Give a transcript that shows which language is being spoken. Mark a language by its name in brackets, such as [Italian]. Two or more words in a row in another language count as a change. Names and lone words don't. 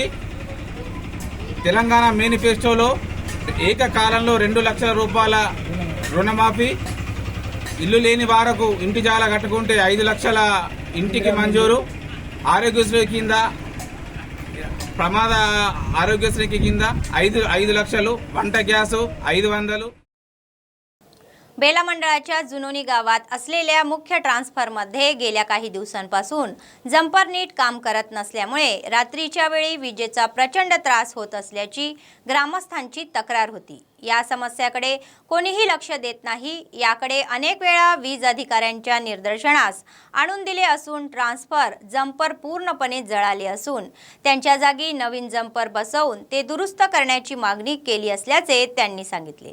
[Telugu] తెలంగాణ మేనిఫెస్టోలో ఏకకాలంలో 2 లక్షల రూపాయల రుణమాఫీ, ఇల్లు లేని వారకు ఇంటి జాల కట్టుకుంటే 5 లక్షల ఇంటికి మంజూరు, ఆరోగ్యశ్రీ కింద ప్రమాద ఆరోగ్యశ్రీ కింద 5 లక్షలు, వంట గ్యాసు 500. [Marathi] बेला मंडळाच्या जुनोनी गावात असलेल्या मुख्य ट्रान्सफॉर्मरमध्ये गेल्या काही दिवसांपासून जंपर नीट काम करत नसल्यामुळे रात्रीच्या वेळी विजेचा प्रचंड त्रास होत असल्याची ग्रामस्थांची तक्रार होती. या समस्याकडे कोणीही लक्ष देत नाही. याकडे अनेक वेळा वीज अधिकाऱ्यांच्या निदर्शनास आणून दिले असून [English] transfer jumper [Marathi] पूर्णपणे जळाले असून त्यांच्या जागी नवीन जंपर बसवून ते दुरुस्त करण्याची मागणी केली असल्याचे त्यांनी सांगितले.